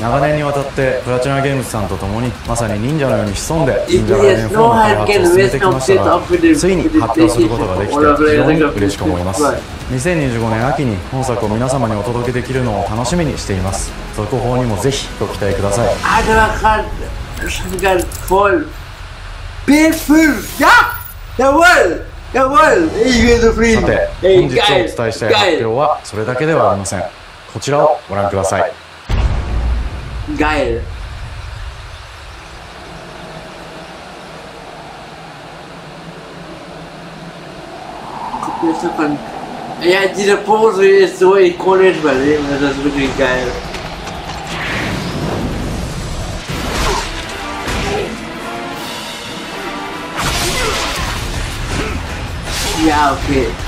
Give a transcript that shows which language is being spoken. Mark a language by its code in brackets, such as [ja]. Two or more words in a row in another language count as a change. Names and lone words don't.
[ja] 長年にわたってプラチナゲームズさんと共にまさに忍者のように潜んで忍者ガイデン4の開発を進めてきましたが、ついに発表することができて非常に嬉しく思います。2025年秋に本作を皆様にお届けできるのを楽しみにしています。続報にもぜひご期待ください。さて、本日お伝えしたい発表はそれだけではありません。こちらをご覧ください。 [de] Geil. Guck mir das doch an. Ja, diese Pose ist so ikonisch bei dem, das ist wirklich geil. Ja, okay.